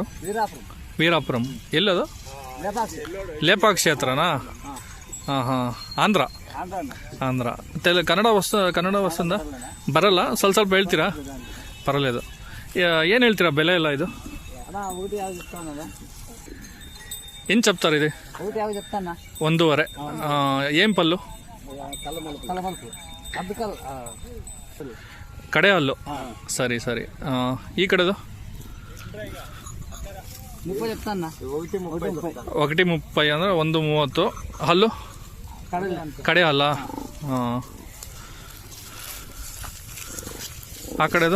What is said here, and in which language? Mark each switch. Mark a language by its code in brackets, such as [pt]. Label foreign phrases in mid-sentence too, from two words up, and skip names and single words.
[kn] ವೀರಾಪುರಂ. ಎಲ್ಲದು? ಲೇಪಾಕ್ಷಿ ಹತ್ರನಾ? ಹಾಂ ಹಾಂ. ಆಂಧ್ರ. ಕನ್ನಡ ವಸ್ತುಂದ ಬರಲ್ಲ? ಸ್ವಲ್ಪ ಹೇಳ್ತೀರಾ? ಬರಲ್ಲ ಇದು. ಏನು ಹೇಳ್ತೀರಾ ಬೆಲೆ ಎಲ್ಲ ಇದು? [te] ಏನು చెప్తారు? 1.5. ఏం పళ్ళు? [kn] ಕಡೆ ಹಲ್ಲು. ಸರಿ ಸರಿ. ಈ ಕಡೆದು? 1.30 ಅಂದರೆ 1.30. ಹಲ್ಲು? ಕಡೆ ಹಲ್ಲ? ಹಾಂ. ಆ ಕಡೆದು?